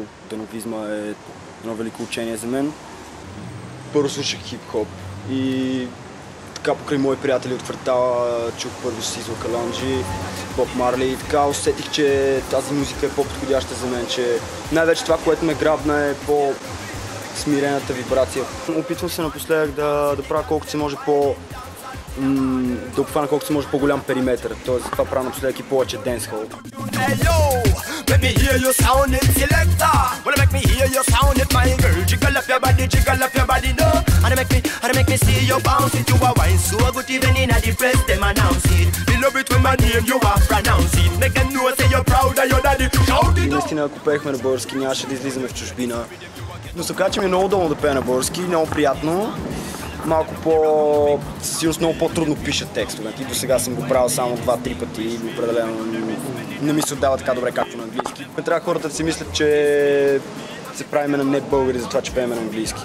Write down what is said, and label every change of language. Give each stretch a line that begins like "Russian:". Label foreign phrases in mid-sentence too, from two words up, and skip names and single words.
Bulgarian: Дъновизма е едно велико учение за мен. Първо слушах хип-хоп и така покрай мои приятели от квартала чух първо Сизо Калонджи, Боб Марли и така усетих, че тази музика е по-подходяща за мен, че най-вече това, което ме грабна е по-смирената вибрация. Опитвам се напоследък да правя колкото се може да обхвана колкото се може по-голям периметър, т.е. това правя напоследък и повече денсхол.
English: Let me hear you sound it, selector. Wanna make me hear you sound it, my girl. Jiggle up your body, no. And make me see you bounce it. You a wine so good even in a depressed them announce it. We love it when my name you are pronounce it. Make them know say you're proud of your daddy. Shout it.
Bulgarian: И наистина, ако пеехме на български, нямаше да излизаме в чужбина. Но се оказа, че ми е много удобно да пея на български, много приятно. Малко сигурно много по-трудно пиша текстовете. И до сега съм го правил само 2-3 пъти и определено не ми се отдава така добре както на английски. Не трябва хората да си мислят, че се правиме на не българи за това, че пееме на английски.